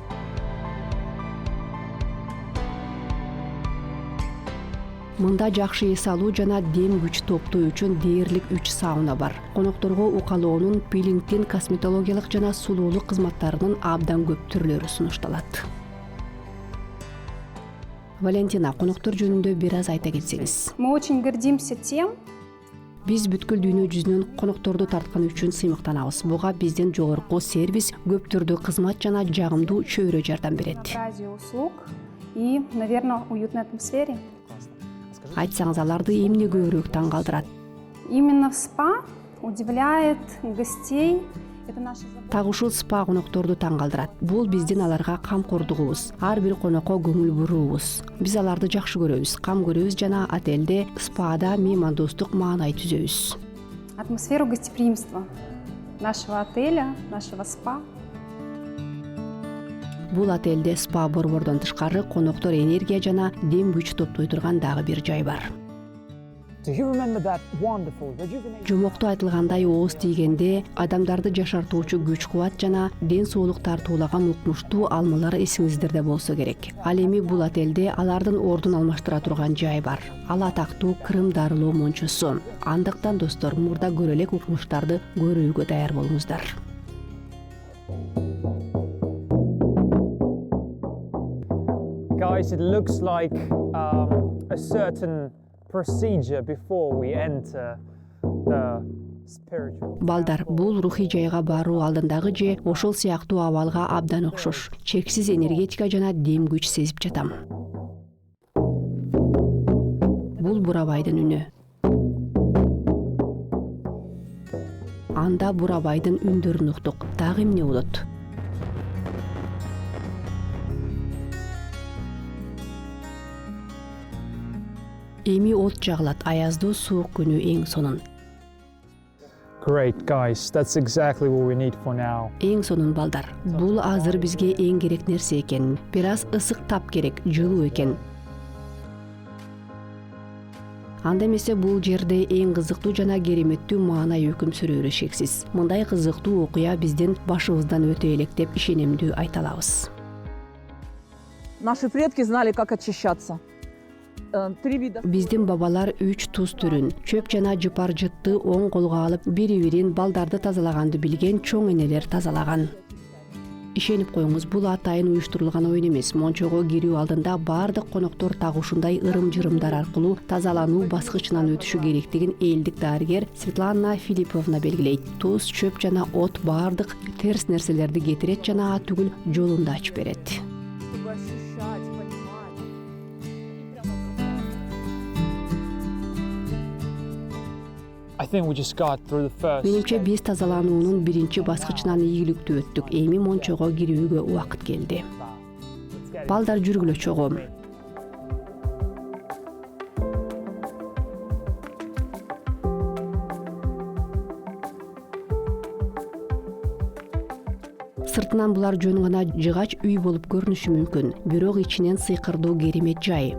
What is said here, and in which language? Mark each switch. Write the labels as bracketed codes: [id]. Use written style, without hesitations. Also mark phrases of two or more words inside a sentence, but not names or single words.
[ky] Мында жакшы эс алуу жана дем күч топтоо үчүн дээрлик 3 сауна бар. Конокторго укалоонун, пилингдин, косметологиялык жана сулуулук кызматтарынын абдан көп түрлөрү сунушталат. Валентина, коноктор жөнүндө бир аз айта кетсеңиз. [ru] Мы очень гордимся тем, [ky] Биз бүткүл дүйнө жүзүнөн конокторду тарткан үчүн сыймыктанабыз. Буга бизден жогорку сервис, көп түрдүү кызмат жана жагымдуу чөйрө жардам берет. [ru] разнообразие услуг и, наверное, уютной атмосфере. [ky] Айтсаңыз, аларды эмне көбүрөөк таң калтырат? [ru] Именно в спа удивляет гостей. Это наша забота. [ky] Так ушул спа конокторду таң калтырат. Бул биздин аларга камкордугубуз, ар бир конокко көңүл буруубуз. Биз аларды жакшы көрөбүз, кам көрөбүз жана отелде, спада меймандостук маанай түзөбүз. [ru] Атмосферу гостеприимства нашего отеля, нашего спа. [ky] Бул отелде спа борбордон тышкары коноктор энергия жана дем күч топтой турган дагы бир жай бар. [en] Do you remember that wonderful rejuvenating? [ky] Жомокту айтылгандай ооз тийгенде адамдарды жашартуучу күч кубат жана ден соолук тартуулаган укмуштуу алмалар эсиңиздерде болсо керек. Ал эми бул отелде алардын ордун алмаштыра турган жай бар. Ал атактуу Крым дарылоо мончусу. Андыктан достор, мурда көрө элек укмуштарды көрүүгө даяр болуңуздар. [en] Guys, it looks like a certain procedure before we enter the spiritual. [ky] Балдар, бул рухий жайга баруу алдындагы же ошол сыяктуу абалга абдан окшош. Чексиз энергетика жана дем күч сезип жатам. Бул Бурабайдын үнү. Анда Бурабайдын үндөрүн уктук. Дагы эмне болот? Эми от жагылат, аяздуу суук күнү эң сонун. [en] Great, guys. That's exactly what we need for now. [ky] Эң сонун балдар. Бул азыр бизге эң керек нерсе экен. Бир аз ысык тап керек, жылуу экен. Анда эмесе бул жерде эң кызыктуу жана кереметтүү маанай өкүм сүрөөрү шексиз. Мындай кызыктуу окуя биздин башыбыздан өтө элек деп ишенимдүү айта алабыз. [ru] Наши предки знали, как очищаться. 3 вида. [ky] Биздин бабалар 3 туз түрүн, чөп жана жыпар жытты оң колго алып, бири-бирин балдарды тазалаганды билген чоң энелер тазалаган. Ишенип коюңуз, бул атайын уюштурулган оюн эмес. Мончого кирүү алдында бардык коноктор так ушундай ырым-жырымдар аркылуу тазалануу баскычынан өтүшү керектигин элдик дарыгер Светлана Филипповна белгилейт. Туз, чөп жана от бардык терс нерселерди кетирет жана ат түгүл жолун да ачып берет. [en] I think we just got through the first. [ky] Менимче биз тазалануунун биринчи баскычынан ийгиликтүү өттүк. Эми мончого кирүүгө убакыт келди. Балдар, жүргүлө чогуу. Сыртынан булар жөн гана жыгач үй болуп көрүнүшү мүмкүн, бирок ичинен сыйкырдуу керемет жай.